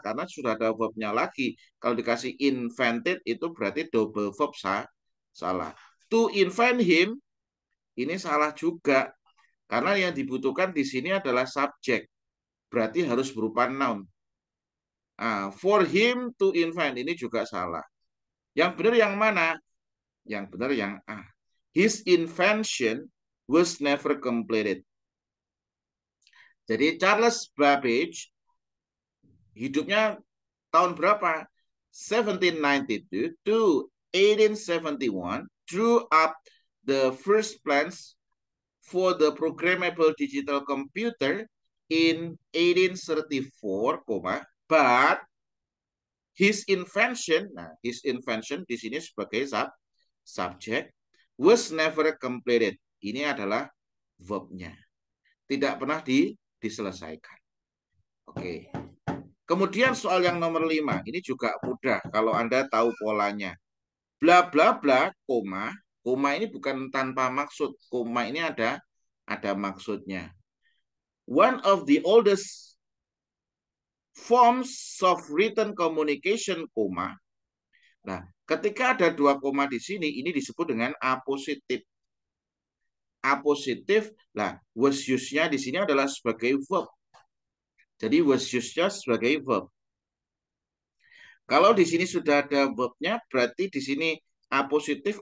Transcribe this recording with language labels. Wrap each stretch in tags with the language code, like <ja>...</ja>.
<id>Karena sudah ada verb-nya lagi. Kalau dikasih invented itu berarti double verb salah.</id> <en>To invent him</en> <id>ini salah juga. Karena yang dibutuhkan di sini adalah subjek. Berarti harus berupa noun.</id> <en>For him to invent</en> <id>ini juga salah. Yang benar yang mana? Yang benar yang A.</id> <en>His invention was never completed.</en> <id>Jadi Charles Babbage hidupnya tahun berapa?</id> <en>1792 to 1871, drew up the first plans for the programmable digital computer in 1834, but his invention, nah his invention</en> <id>di sini sebagai subjek,</id> <en>was never completed.</en> <id>Ini adalah verb-nya. Tidak pernah diselesaikan. Oke. Kemudian soal yang nomor 5. Ini juga mudah kalau Anda tahu polanya. Bla bla bla, koma. Koma ini bukan tanpa maksud. Koma ini ada maksudnya.</id> <en>One of the oldest forms of written communication, koma.</en> <id>Nah, ketika ada dua koma di sini, ini disebut dengan apositif. Apositif, lah, was use-nya di sini adalah sebagai verb. Jadi was use-nya sebagai verb. Kalau di sini sudah ada verb-nya, berarti di sini apositif.</id>